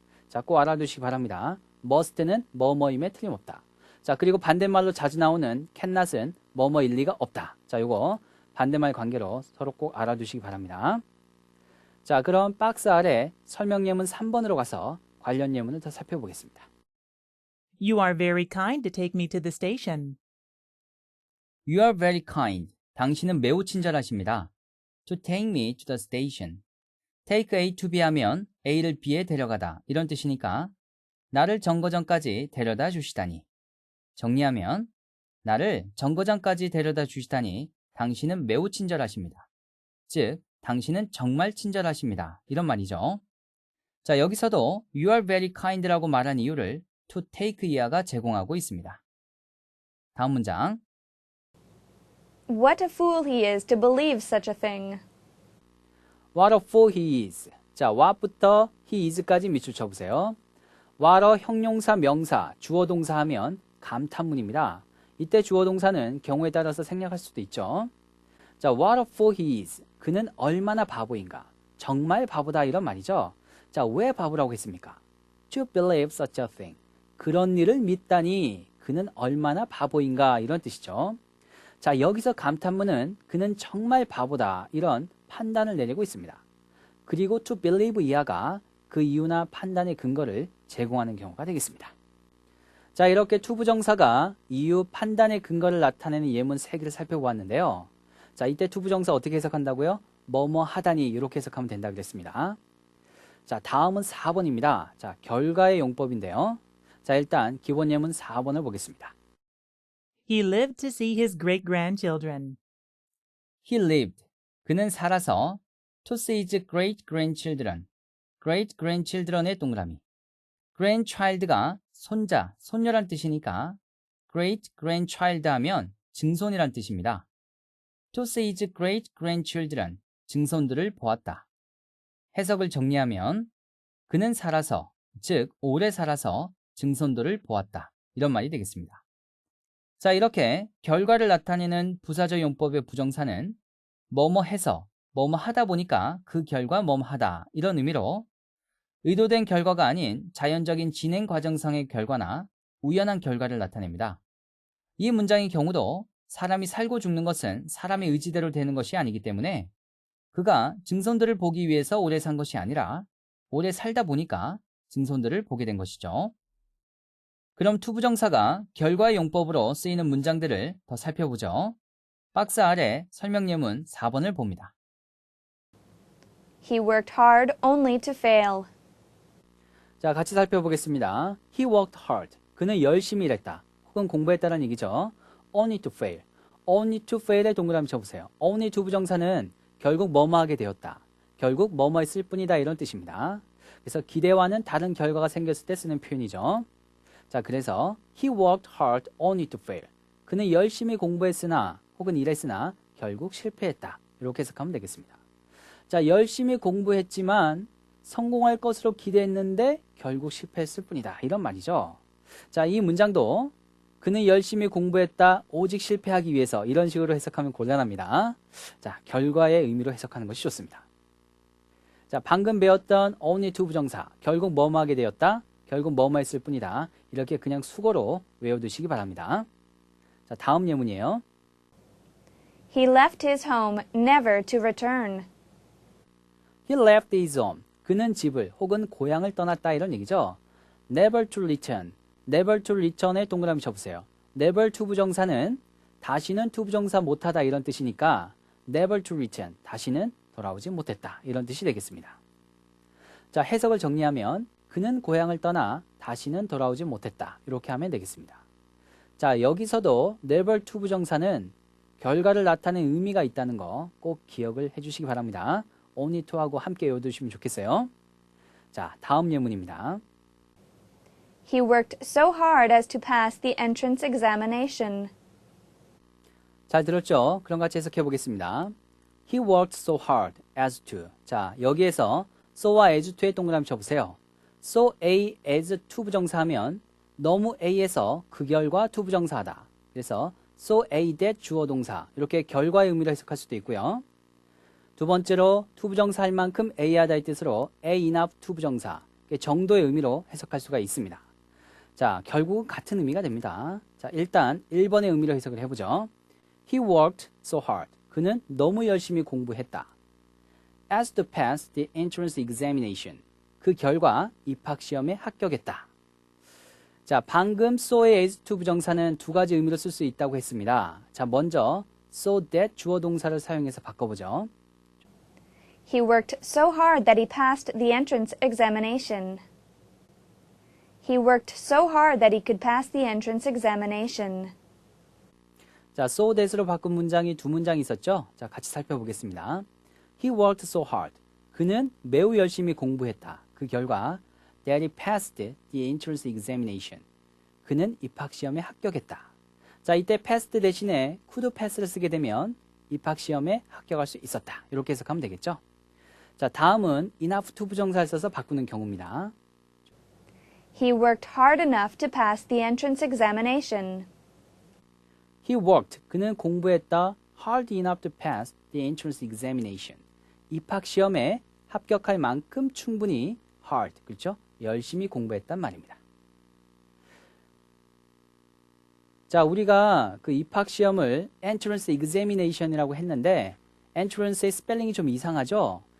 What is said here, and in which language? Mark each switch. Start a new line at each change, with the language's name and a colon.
Korean: 자, 꼭 알아두시기 바랍니다. must는 뭐뭐임에 틀림없다. 자, 그리고 반대말로 자주 나오는 cannot은 뭐뭐일 리가 없다. 자, 요거 반대말 관계로 서로 꼭 알아두시기 바랍니다. 자, 그럼 박스 아래 설명 예문 3번으로 가서 관련 예문을 더 살펴보겠습니다.
English: You are very kind to take me to the station. You are very kind.
Korean: 당신은 매우 친절하십니다.
English: To take me to the station.
Korean: Take A to B 하면 A를 B에 데려가다 이런 뜻이니까 나를 정거장까지 데려다 주시다니. 정리하면 나를 정거장까지 데려다 주시다니 당신은 매우 친절하십니다. 즉, 당신은 정말 친절하십니다. 이런 말이죠. 자, 여기서도
English: You are very kind
Korean: 라고 말한 이유를 to take 이하가 제공하고 있습니다. 다음 문장.
English: What a fool he is to believe such a thing. What a fool he is.
Korean: 자, what부터 he is까지 밑줄 쳐보세요. what a 형용사, 명사, 주어 동사 하면 감탄문입니다. 이때 주어 동사는 경우에 따라서 생략할 수도 있죠. 자,
English: what a fool he is.
Korean: 그는 얼마나 바보인가. 정말 바보다 이런 말이죠. 자, 왜 바보라고 했습니까?
English: To believe such a thing.
Korean: 그런 일을 믿다니 그는 얼마나 바보인가 이런 뜻이죠. 자, 여기서 감탄문은 그는 정말 바보다 이런 판단을 내리고 있습니다. 그리고 to believe 이하가 그 이유나 판단의 근거를 제공하는 경우가 되겠습니다. 자, 이렇게 to 부정사가 이유, 판단의 근거를 나타내는 예문 3개를 살펴보았는데요. 자, 이때 to 부정사 어떻게 해석한다고요? 뭐뭐 하다니 이렇게 해석하면 된다고 그랬습니다. 자, 다음은 4번입니다. 자, 결과의 용법인데요. 자, 일단 기본 예문 4번을 보겠습니다.
English: He lived to see his great-grandchildren. He lived.
Korean: 그는 살아서
English: to see his great-grandchildren.
Korean: great-grandchildren의 동그라미. grandchild가 손자, 손녀란 뜻이니까 great-grandchild 하면 증손이란 뜻입니다.
English: to see his great-grandchildren.
Korean: 증손들을 보았다. 해석을 정리하면 그는 살아서, 즉 오래 살아서 증손들을 보았다. 이런 말이 되겠습니다. 자, 이렇게 결과를 나타내는 부사적 용법의 부정사는 뭐뭐 해서, 뭐뭐 하다 보니까 그 결과 뭐뭐 하다 이런 의미로 의도된 결과가 아닌 자연적인 진행 과정상의 결과나 우연한 결과를 나타냅니다. 이 문장의 경우도 사람이 살고 죽는 것은 사람의 의지대로 되는 것이 아니기 때문에 그가 증손들을 보기 위해서 오래 산 것이 아니라 오래 살다 보니까 증손들을 보게 된 것이죠. 그럼 투부정사가 결과의 용법으로 쓰이는 문장들을 더 살펴보죠. 박스 아래 설명 예문 4번을 봅니다.
English: He worked hard only to fail.
Korean: 자, 같이 살펴보겠습니다.
English: He worked hard.
Korean: 그는 열심히 일했다. 혹은 공부했다는 얘기죠.
English: Only to fail. Only to fail
Korean: 의 동그라미 쳐보세요. Only 투부정사는 결국 뭐뭐 하게 되었다. 결국 뭐뭐 했을 뿐이다 이런 뜻입니다. 그래서 기대와는 다른 결과가 생겼을 때 쓰는 표현이죠. 자, 그래서
English: He worked hard only to fail.
Korean: 그는 열심히 공부했으나 혹은 일했으나 결국 실패했다. 이렇게 해석하면 되겠습니다. 자, 열심히 공부했지만 성공할 것으로 기대했는데 결국 실패했을 뿐이다. 이런 말이죠. 자, 이 문장도 그는 열심히 공부했다. 오직 실패하기 위해서 이런 식으로 해석하면 곤란합니다. 자, 결과의 의미로 해석하는 것이 좋습니다. 자, 방금 배웠던 only to 부정사. 결국 뭐뭐 하게 되었다. 결국 뭐뭐 했을 뿐이다. 이렇게 그냥 수고로 외워두시기 바랍니다. 자, 다음 예문이에요.
English: He left his home never to return. He left his home.
Korean: 그는 집을 혹은 고향을 떠났다 이런 얘기죠.
English: Never to return.
Korean: Never to return의 동그라미 쳐보세요. Never to 부정사는 다시는 to 부정사 못하다 이런 뜻이니까
English: never to return.
Korean: 다시는 돌아오지 못했다. 이런 뜻이 되겠습니다. 자, 해석을 정리하면 그는 고향을 떠나 다시는 돌아오지 못했다. 이렇게 하면 되겠습니다. 자, 여기서도 never to 부정사는 결과를 나타내는 의미가 있다는 거 꼭 기억을 해주시기 바랍니다. only to하고 함께 외워두시면 좋겠어요. 자, 다음 예문입니다.
English: He worked so hard as to pass the entrance examination.
Korean: 잘 들었죠? 그럼 같이 해석해 보겠습니다.
English: He worked so hard as to.
Korean: 자, 여기에서 so와 as to의 동그라미 쳐보세요. so A as to 부정사 하면 너무 A에서 그 결과 to 부정사하다. 그래서 so A that 주어 동사. 이렇게 결과의 의미로 해석할 수도 있고요. 두 번째로 to 부정사 할 만큼 A하다의 뜻으로 A enough to 부정사. 정도의 의미로 해석할 수가 있습니다. 자, 결국 같은 의미가 됩니다. 자, 일단 1번의 의미로 해석을 해보죠.
English: He worked so hard.
Korean: 그는 너무 열심히 공부했다.
English: As to pass the entrance examination.
Korean: 그 결과 입학시험에 합격했다. 자, 방금 so의 as to 부정사는 두 가지 의미로 쓸 수 있다고 했습니다. 자, 먼저 so that 주어 동사를 사용해서 바꿔보죠.
English: He worked so hard that he passed the entrance examination. He worked so hard that he could pass the entrance examination.
Korean: 자, so that으로 바꾼 문장이 두 문장이 있었죠? 자, 같이 살펴보겠습니다. He worked so hard. 그는 매우 열심히 공부했다. 그 결과
English: that he passed the entrance examination.
Korean: 그는 입학시험에 합격했다. 자, 이때 passed 대신에 could pass를 쓰게 되면 입학시험에 합격할 수 있었다. 이렇게 해석하면 되겠죠? 자, 다음은 enough to 부정사를 써서 바꾸는 경우입니다.
English: He worked hard enough to pass the entrance examination. He worked.
Korean: 그는 공부했다.
English: hard enough to pass the entrance examination.
Korean: 입학시험에 합격할 만큼 충분히 hard, 그렇죠? 열심히 공부했단 말입니다. 자, 우리가 그 입학시험을 entrance examination이라고 했는데 entrance의 스펠링이 좀 이상하죠?